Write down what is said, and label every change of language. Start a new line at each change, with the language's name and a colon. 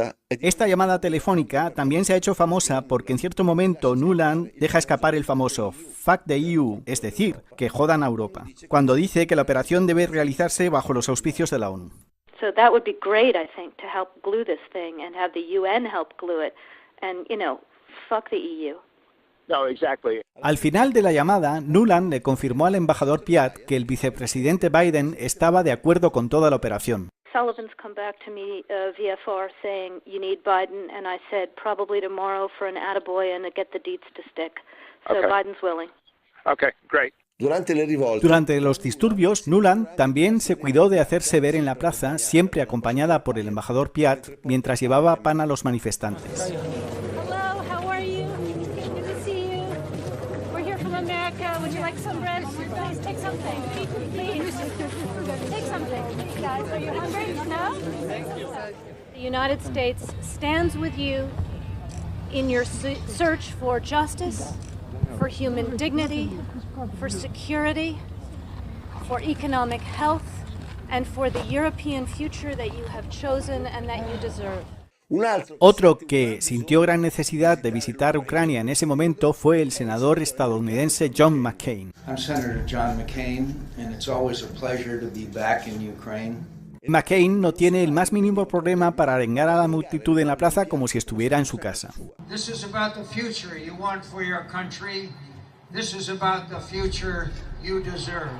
Spanish: Esta llamada telefónica también se ha hecho famosa porque en cierto momento Nuland deja escapar el famoso
English: "fuck the EU",
Spanish: es decir, que jodan a Europa, cuando dice que la operación debe realizarse bajo los auspicios de la ONU.
English: So that would be great, I think, to help glue this thing and have the UN help glue it and, you know, fuck the EU. No, exactly.
Spanish: Al final de la llamada, Nuland le confirmó al embajador Piat que el vicepresidente Biden estaba de acuerdo con toda la operación.
English: Sullivan's come back to me VFR saying you need Biden, and I said probably tomorrow for an attaboy and to get the deets to stick. So okay. Biden's willing. Okay, great.
Spanish: Durante los disturbios, Nuland también se cuidó de hacerse ver en la plaza, siempre acompañada por el embajador Piat, mientras llevaba pan a los manifestantes.
English: Hello, how are you? Good to see you. We're here from America. Would you like some bread? Please take something. Please. Take something. Guys, are you hungry? No? The United States stands with you in your search for justice, for human dignity, for security, for economic health, and for the European future that you have chosen and that you deserve.
Spanish: Otro que sintió gran necesidad de visitar Ucrania en ese momento fue el senador estadounidense John McCain.
English: I'm Senator John McCain, and it's always a pleasure to be back in Ukraine.
Spanish: McCain no tiene el más mínimo problema para arengar a la multitud en la plaza como si estuviera en su casa.
English: This is about the future you want for your country. This is about the future you deserve.